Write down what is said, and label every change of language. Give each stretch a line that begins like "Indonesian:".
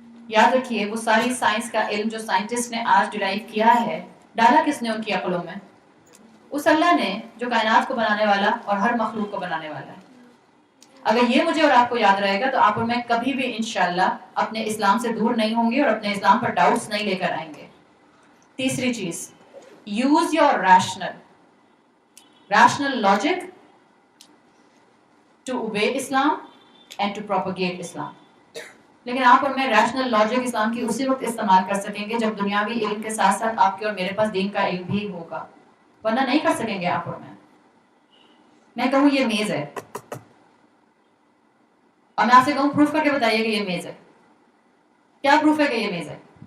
Hindi: याद रखिए, वो सारी साइंस का इल्म जो साइंटिस्ट ने आज डिराइव किया है, डाला किसने उनकी अक्लों में? उस अल्लाह ने जो कायनात को बनाने वाला और हर मखलूक को बनाने वाला है. अगर ये मुझे और आपको याद रहेगा, तो आप और मैं कभी भी इंशाल्लाह अपने इस्लाम से दूर नहीं होंगे और अपने इस्लाम पर डाउट्स नहीं लेकर आएंगे. तीसरी चीज,
English: Use your rational logic to obey Islam and to propagate Islam.
Hindi: लेकिन आप और मैं रैशनल लॉजिक इस्लाम की उसी वक्त इस्तेमाल कर सकेंगे जब दुनियावी इल्म के साथ साथ आपके और मेरे पास दीन का इल्म भी होगा. वरना नहीं कर सकेंगे आप और मैं कहूँ ये मेज है और मैं आपसे कहूँ प्रूफ करके बताइए कि ये मेज है. क्या प्रूफ है कि ये मेज है?